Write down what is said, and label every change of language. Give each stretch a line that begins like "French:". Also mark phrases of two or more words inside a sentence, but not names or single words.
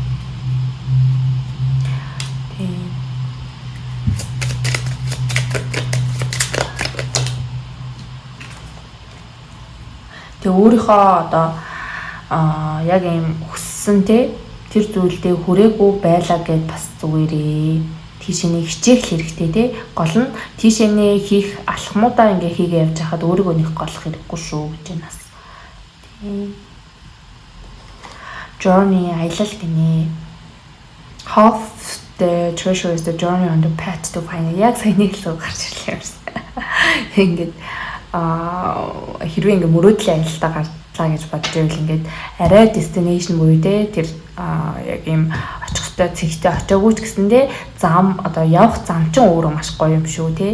Mongolian: Тэгээ өөрийнхөө одоо яг юм хүссэн те тэр зүйлдээ хүрээгүй байлаа гэд бас зүгээрээ тийшээ хичээх хэрэгтэй те. Гол нь тийшээ хийх алхмуудаа ингээ хийгээ явж хахад өөрийгөө нэг голох хэрэггүй шүү гэж байна. Тийм. Journey аялал гинэ.
English: Half the treasure is the journey on the path to find.
Mongolian: Яг сайн нэг л гарч ирлээ юмсан. Ингээд хэрвээ ингээ мөрөөдлийн аялалтаа гарчлаа гэж бодож байвал ингээд арай destination буюу те тэр яг юм очих хөстэй цэгтэй очиагүй ч гэсэндээ зам одоо явах зам чинь өөрөө маш гоё юм шүү те.